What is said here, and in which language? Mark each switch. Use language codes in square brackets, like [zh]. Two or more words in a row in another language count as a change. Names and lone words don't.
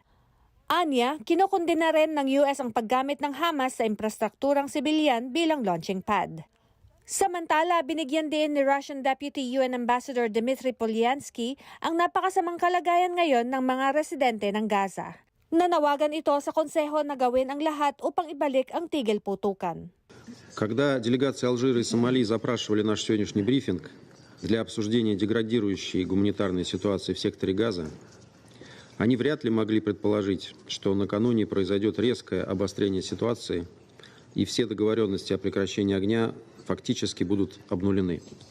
[tl] Anya, kinukundina rin ng US ang paggamit ng Hamas sa infrastrukturang sibilyan bilang [en] launching pad. [tl] Samantala, binigyan din ni [en] Russian Deputy UN Ambassador [tl] Dmitry Polyansky ang napakasamang kalagayan ngayon ng mga residente ng Gaza. Nanawagan ito sa konseho na gawin ang lahat upang ibalik ang tigil putukan. [ru] Когда делегации Алжира и Сомали запрашивали наш сегодняшний брифинг для обсуждения деградирующей гуманитарной ситуации в секторе Газа, они вряд ли могли предположить, что накануне произойдет резкое обострение ситуации, и все договоренности о прекращении огня фактически будут обнулены.